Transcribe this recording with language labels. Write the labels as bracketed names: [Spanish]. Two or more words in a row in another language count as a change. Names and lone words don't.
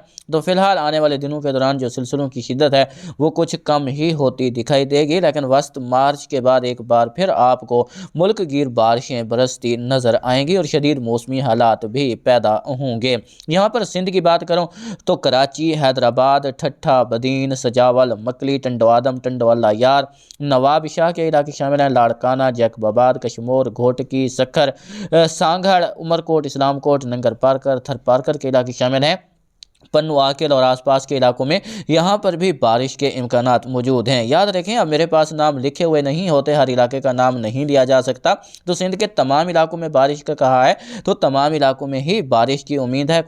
[Urdu] تو فی الحال آنے والے دنوں کے دوران جو سلسلوں کی شدت ہے وہ کچھ کم ہی ہوتی دکھائی دے گی، لیکن وسط مارچ کے بعد ایک بار پھر آپ کو ملک گیر بارشیں برستی نظر آئیں گی اور شدید موسمی حالات بھی پیدا ہوں گے. یہاں پر سندھ کی بات کروں تو کراچی، حیدرآباد، ٹھٹھہ, بدین، سجاول، مکلی، ٹنڈوادم، ٹنڈوالہ یار، نواب شاہ کے علاقے شامل ہیں, لاڑکانہ، جیکب آباد، کشمور، گھوٹکی، سکھر، سانگھڑ، عمرکوٹ، اسلام کوٹ، ننگر پارکر، تھر پارکر کے علاقے شامل ہیں. پنو، عاقل اور آس پاس کے علاقوں میں یہاں پر بھی بارش کے امکانات موجود ہیں. یاد رکھیں، اب میرے پاس نام لکھے ہوئے نہیں ہوتے، ہر علاقے کا نام نہیں لیا جا سکتا. تو سندھ کے تمام علاقوں میں بارش کا کہا ہے، تو تمام علاقوں میں ہی بارش کی امید ہے.